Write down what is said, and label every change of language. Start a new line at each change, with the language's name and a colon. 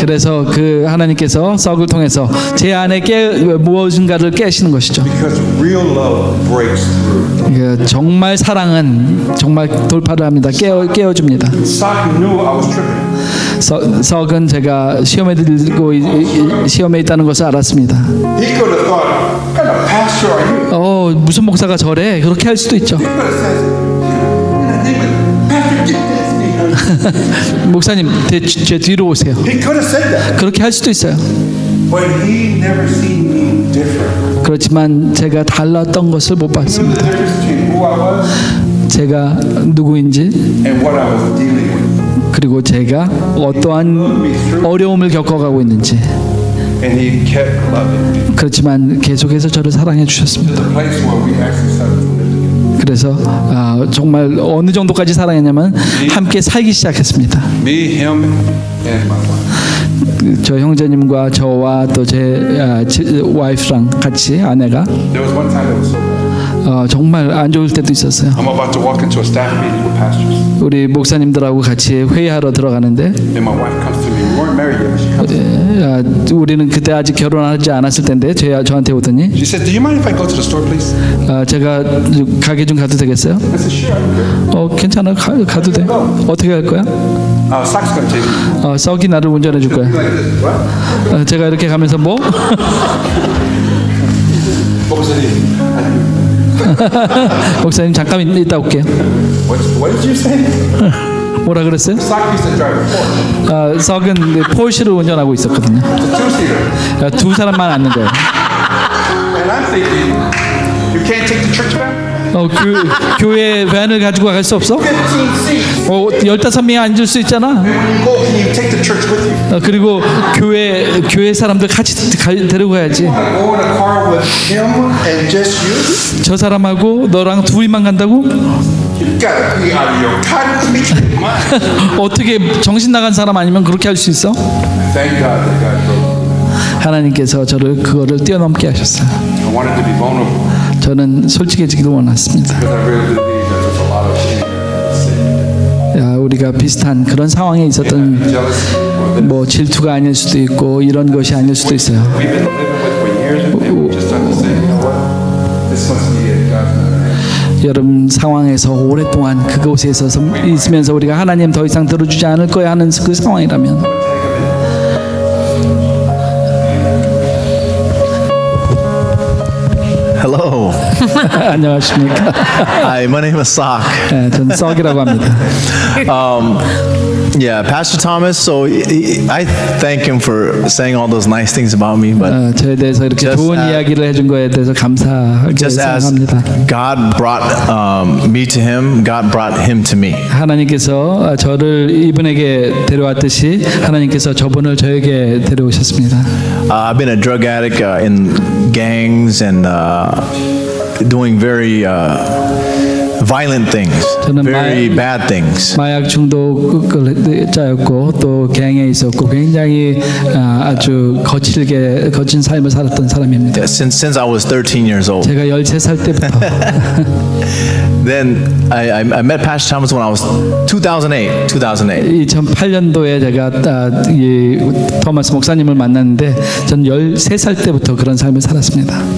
Korean: 그래서 그 하나님께서 썩을 통해서 제 안에 무엇인가를 깨시는 것이죠.
English: Because real love breaks through.
Korean: 정말 사랑은 정말 돌파를 합니다. 깨워줍니다.
English: Sak knew I was tripping.
Korean: 썩은 제가 시험에 들고 시험에 있다는 것을 알았습니다.
English: He could have thought, "What kind of pastor are you?"
Korean: 무슨 목사가 저래? 그렇게 할 수도 있죠.
English: He could have said, "In the name of Pastor, get this."
Korean: 목사님, 제 뒤로 오세요.
English: He could have said that.
Korean: 그렇게 할 수도 있어요.
English: But he never seen me different.
Korean: 그렇지만 제가 달랐던 것을 못
English: He knew the
Korean: 봤습니다.
English: difference between who I was
Korean: 제가 누구인지
English: and what I was dealing with.
Korean: 그리고 제가 어떠한 어려움을 겪어가고 있는지
English: And he kept loving me.
Korean: 그렇지만 계속해서 저를 사랑해 주셨습니다.
English: The place where we actually started to live together.
Korean: 그래서 정말 어느 정도까지 사랑했냐면 함께 살기 시작했습니다.
English: Me, him, and my wife.
Korean: 저 형제님과 저와 또 제 와이프랑 같이 아내가
English: There was one time that was so bad.
Korean: 정말 안 좋을 때도 있었어요.
English: I'm about to walk into a staff meeting with pastors.
Korean: 우리 목사님들하고 같이 회의하러 들어가는데
English: And my wife comes to me. We weren't married yet, but she comes to me.
Korean: 우리는 그때 아직 결혼하지 않았을 텐데 저한테 오더니
English: She said, "Do you mind if I go to the store, please?"
Korean: 제가 가게 좀 가도 되겠어요?
English: I said, "Sure, I'm good."
Korean: 괜찮아 가도 돼. 어떻게 할 거야?
English: Sak's gonna take me.
Korean: 썩이 나를 운전해 줄 거야.
English: Like this, what?
Korean: 제가 이렇게 가면서 뭐? 목사님 잠깐 이따 올게요.
English: What did you say?
Korean: 뭐라 그랬어요?
English: Sak used to drive a Ford.
Korean: 썩은 폴시를 운전하고 있었거든요.
English: Two-seater.
Korean: 두 사람만 앉는 거예요.
English: And I'm thinking, you can't take the church van?
Korean: 교회 밴을 가지고 갈 수 없어?
English: 15 seats.
Korean: 15명이 앉을 수 있잖아.
English: And when you go, can you take the church with you?
Korean: 그리고 교회 사람들 같이 데리고 가야지.
English: I go in a car with him and just you?
Korean: 저 사람하고 너랑 둘이만 간다고?
English: You gotta be out of your cognitive mind.
Korean: 어떻게 정신 나간 사람 아니면 그렇게 할 수 있어?
English: Thank God that God broke.
Korean: 하나님께서 저를 그거를 뛰어넘게 하셨어요.
English: I wanted to be vulnerable
Korean: 저는 솔직해지기를 원했습니다.
English: because I really believe that there's a lot of shame and sin.
Korean: 우리가 비슷한 그런 상황에 있었던
English: Jealousy or this.
Korean: 뭐 질투가 아닐 수도 있고 이런 것이 아닐 수도 있어요.
English: We've been living with for years and we just have to say, you know what? This must be it. God's not there.
Korean: 여러분 상황에서 오랫동안 그곳에 있으면서 우리가 하나님 더 이상 들어주지 않을 거야 하는 그 상황이라면
English: Hello.
Korean: 안녕하십니까?
English: Hi, my name is Sak.
Korean: 네, 저는 썩이라고 합니다.
English: Yeah, Pastor Thomas. So I thank him for saying all those nice things about me. But
Korean: 저에 대해서 이렇게 좋은 이야기를 해준 거에 대해서 감사하게
English: just as
Korean: 생각합니다.
English: God brought me to him, God brought him to me.
Korean: 하나님께서 저를 이분에게 데려왔듯이 하나님께서 저분을 저에게 데려오셨습니다.
English: I've been a drug addict in gangs and doing very violent things, very bad things.
Korean: 마약 중독자였고 또 갱에 있었고 굉장히 아주 거친 삶을 살았던 사람입니다.
English: Since I was 13 years old.
Korean: 제가 13살 때부터.
English: Then I met Pastor Thomas when I was 2008.
Korean: 2008년도에 제가 이 토마스 목사님을 만났는데 전 13살 때부터 그런 삶을 살았습니다.